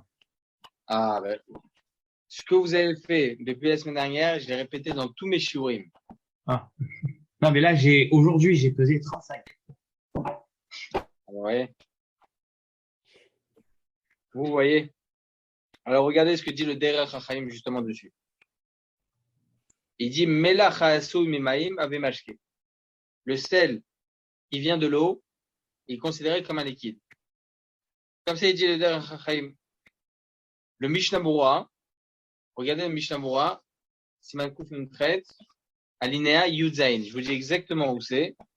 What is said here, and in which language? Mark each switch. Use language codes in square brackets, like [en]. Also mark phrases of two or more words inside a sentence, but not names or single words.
[fr] Ah, ben, ce que vous avez fait depuis la semaine dernière, je l'ai répété dans tous mes shiurim. Ah. Non, mais là, aujourd'hui, j'ai pesé 35. Ouais. Vous voyez? Alors, regardez ce que dit le Derech HaChaim justement dessus. Il dit, [he] מלח העשוי ממים הוי משקה. [fr] Le sel qui vient de l'eau est considéré comme un liquide. Comme ça, il dit le Derech HaChaim. Le Mishnah Berurah, regardez le Mishnah Berurah, Siman Kuf Nun-Chet, alinéa Yudzaïn. Je vous dis exactement où c'est.